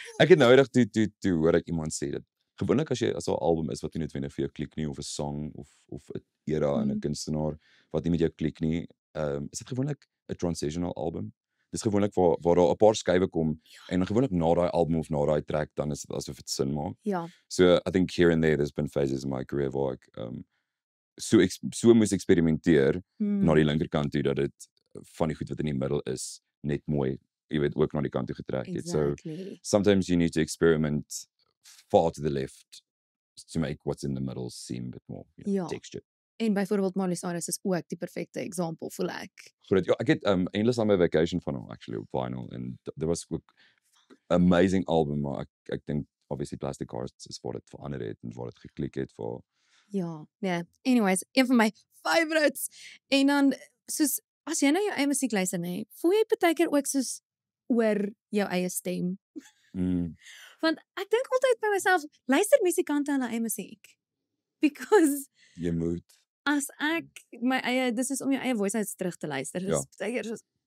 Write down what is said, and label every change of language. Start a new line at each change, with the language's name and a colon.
Afrikaans: ek het nou eendag toe hoor ek iemand sê dat gewoonlik as daar 'n album is wat nie noodwendig vir jou klik nie of 'n song of 'n era en 'n kunstenaar wat nie met jou klik nie, is dit gewoonlik 'n transitional album. Dis gewoonlik waar daar 'n paar skuwe kom en gewoonlik na daai album of na daai track dan is dit asof dit sin maak. Ja.
English: So I think here and there's been phases in my career
Afrikaans: waar ek so moes eksperimenteer na die linkerkant toe dat dit van die goed wat in die middel is net mooi, jy weet, ook na die kant toe getrek het. So Exactly.
English: sometimes you need to experiment far to the left to make what's in the middle seem a bit more
Afrikaans: Ja.
English: textured.
Afrikaans: En byvoorbeeld Miley Cyrus is ook die perfekte example, voel ek. Goed, ja, ek het Endless Summer Vacation van hom actually op vinyl en dit was ook amazing album, maar ek dink obviously Plastic Hearts is wat dit verander het en wat dit geklik het vir Ja, nee. Anyways, een van my favorites. En dan, soos, as jy nou jou eie musiek luister, nee, voel jy partykeer ook soos oor jou eie stem? Want ek dink altyd by myself, luister musikante hulle eie musiek. Because jy moet as ek my eie, dis is om jou eie voice notes terug te luister. Dis partykeer soos